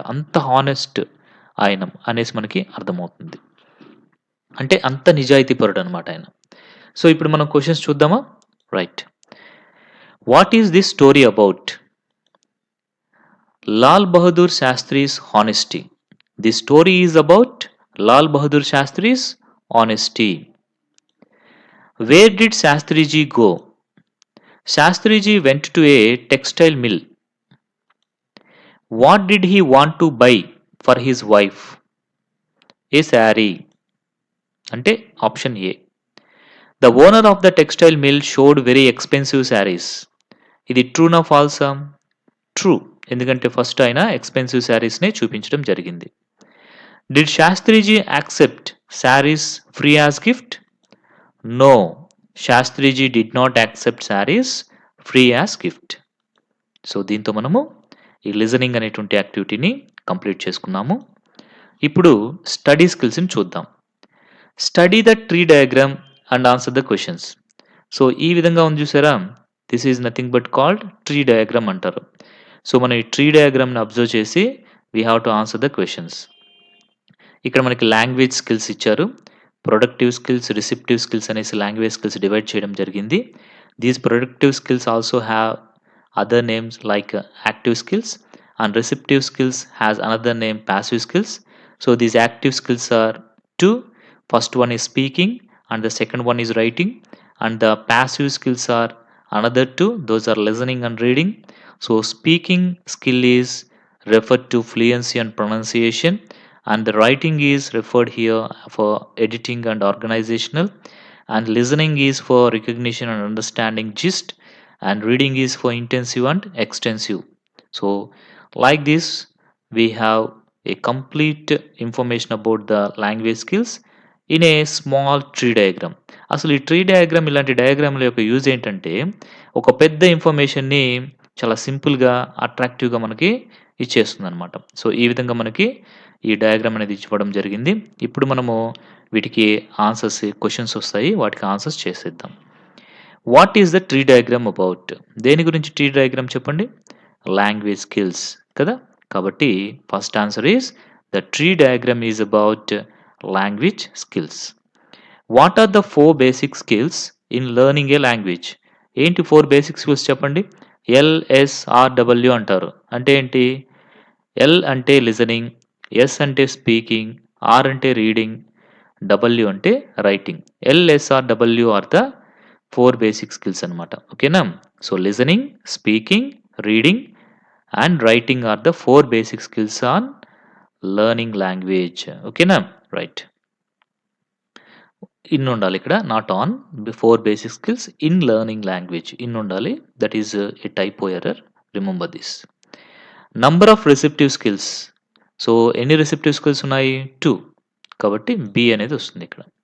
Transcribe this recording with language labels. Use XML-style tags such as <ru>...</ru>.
<te>అంత హానెస్ట్ ఆయన అనేసి మనకి అర్థమవుతుంది. అంటే అంత నిజాయితీపరుడనమాట ఆయన. సో, ఇప్పుడు మనం క్వెషన్స్ చూద్దామా? Right.</te> <en>What is this story about? Lal Bahadur Shastri's honesty. The story is about Lal Bahadur Shastri's honesty. Where did Shastriji go? Shastriji went to a textile mill. What did he want to buy for his wife? A saree.</en> <te>అంటే option ఏ.</te> <en>The owner of the textile mill showed very expensive sarees.</en> <te>ఇది ట్రూనా ఫాల్సా? True. ఎందుకంటే first ఆయన expensive శారీస్‌నే చూపించడం జరిగింది.</te> <en>Did Shastriji accept saris free as gift? No. Shastriji did not accept saris free as gift.</en> <te>So దీంతో మనము ఈ listening అనేటువంటి యాక్టివిటీని కంప్లీట్ చేసుకున్నాము. ఇప్పుడు స్టడీ స్కిల్స్‌ని చూద్దాం.</te> <en>Study the tree diagram and answer the questions.</en> <te>So ఈ విధంగా ఉంది చూసారా?</te> <en>this is nothing but called tree diagram</en> <te>అంటారు. సో మనం ఈ ట్రీ డయాగ్రామ్‌ని అబ్జర్వ్ చేసి</te> <en>We have to answer the questions.</en> <te>ఇక్కడ మనకి లాంగ్వేజ్ స్కిల్స్ ఇచ్చారు. ప్రొడక్టివ్ స్కిల్స్, రిసెప్టివ్ స్కిల్స్ అనేసి లాంగ్వేజ్ స్కిల్స్ డివైడ్ చేయడం జరిగింది.</te> <en>These productive skills also have other names like active skills and receptive skills has another name passive skills. So these active skills are two. First one is speaking and the second one is writing, and the passive skills are another two. Those are listening and reading. So speaking skill is referred to fluency and pronunciation, and the writing is referred here for editing and organizational, and listening is for recognition and understanding gist, and reading is for intensive and extensive. So like this we have a complete information about the language skills in a small tree diagram.</en> <te>అసలు ఈ tree diagram ఇలాంటి డయాగ్రామ్ల యొక్క use ఏంటంటే ఒక పెద్ద ఇన్ఫర్మేషన్ని చాలా సింపుల్గా అట్రాక్టివ్గా మనకి ఇచ్చేస్తుంది అనమాట. సో ఈ విధంగా మనకి ఈ డయాగ్రామ్ అనేది ఇవ్వడం జరిగింది. ఇప్పుడు మనము వీటికి ఆన్సర్స్ క్వశ్చన్స్ వస్తాయి, వాటికి ఆన్సర్స్ చేసేద్దాం.</te> <en>What is the tree diagram about?</en> <te>దేని గురించి ట్రీ డయాగ్రామ్ చెప్పండి? లాంగ్వేజ్ స్కిల్స్ కదా.</te> <en>కాబట్టి first answer is the tree diagram is about language skills. What are the 4 basic skills in learning a language?</en> <te>ఏంటి 4 basic skills చెప్పండి? LSRW అంటారు. అంటే ఏంటి? ఎల్ అంటే లిజనింగ్, ఎస్ అంటే స్పీకింగ్, ఆర్ అంటే రీడింగ్, డబ్ల్యూ అంటే writing.</te> <en>LSRW are the 4 basic skills అనమాట.</en> <te>ఓకేనా?</te> <en>So listening, speaking, reading and writing are the 4 basic skills on learning language.</en> <te>ఓకేనా? రైట్. ఇన్ ఉండాలి ఇక్కడ, not on.</te> <en>4 basic skills in learning language in</en> <te>ఉండాలి.</te> <en>That is a typo error. Remember this. Number of receptive skills.</en> <te>So ఎన్ని receptive skills ఉన్నాయి? 2. కాబట్టి B అనేది వస్తుంది ఇక్కడ.</te>